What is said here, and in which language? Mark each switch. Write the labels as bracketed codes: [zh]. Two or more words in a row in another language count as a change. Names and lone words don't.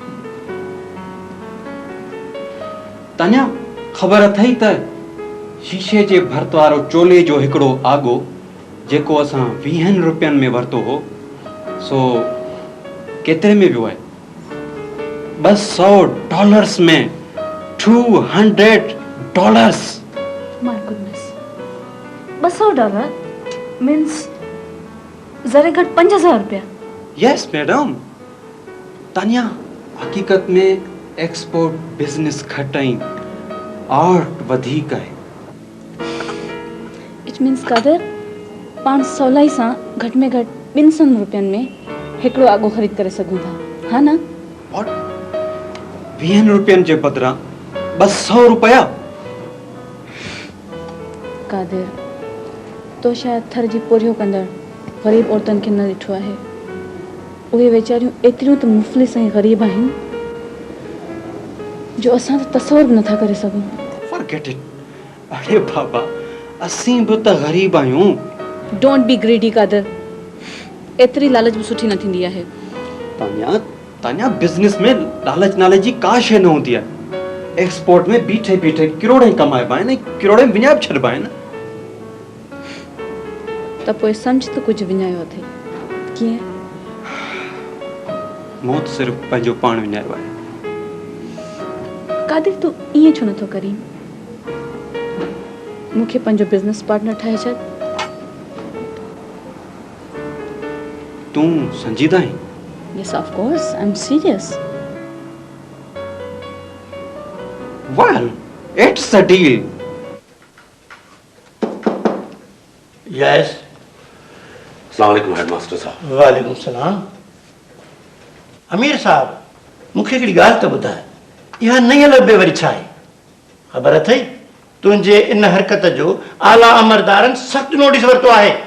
[sd] तानिया, ख़बर अथई त शीशे जे भर्त वारो चोले जो हिकिड़ो आगो जेको असां 20 रुपयनि में वरितो हो, सो केतिरे में वियो आहे? $200 में। $200। [en] My goodness, [sd] $200 मीन्स ज़रे घटि 5,000 रुपया। [en] Yes madam. [sd] तानिया, हकीकत में [en] export business [sd] घटि आर्ट वधीक आहे। [en] It means [sd] कादर पाण सवलाई सां घटि में घटि 200 रुपयनि में हिकिड़ो आगो ख़रीद करे सघूं था, हा न? 20 रुपयनि जे बदिरां 200 रुपया? कादिर, तो शायदि थर जी पोरियो कंदड़ ग़रीब औरतुनि खे न ॾिठो आहे। उहे वीचारियूं एतिरियूं त मुफ़लिस ऐं ग़रीब आहिनि जो असां त तसवुर बि नथा करे सघूं। [en] Forget it. [sd] अरे बाबा, असीं बि त ग़रीब आहियूं। [en] Don't be greedy Kadir. [sd] एतिरी लालच बि सुठी न थींदी आहे। तानिया, बिज़नेस में लालच नाले जी का शइ न हूंदी आहे। एक्सपोर्ट में बीठे बीठे किरोड़ कमाइबा आहिनि ऐं किरोड़ विञाए छॾिबा आहिनि। त पोइ सम्झ त कुझु विञायो अथई कीअं मूं त सिर्फ़ु पंहिंजो पाण विञायो आहे। कादिर तूं ईअं छो नथो करीं? मूंखे पंहिंजो बिज़नेस पार्टनर ठाहे छॾ। तूं संजीदा आहीं? [en] Yes, of course. I'm serious. Well, it's a deal. यस। [sd] अस्सलाम वालेकुम हेडमास्टर साहब। वालेकुम सलाम। अमीर साहब, मूंखे हिकिड़ी ॻाल्हि त ॿुधाए, इहा नई लबे वरी छा आहे? ख़बर अथई तुंहिंजे इन हरकत जो आला अमरदारनि सख़्तु नोटिस वरितो आहे।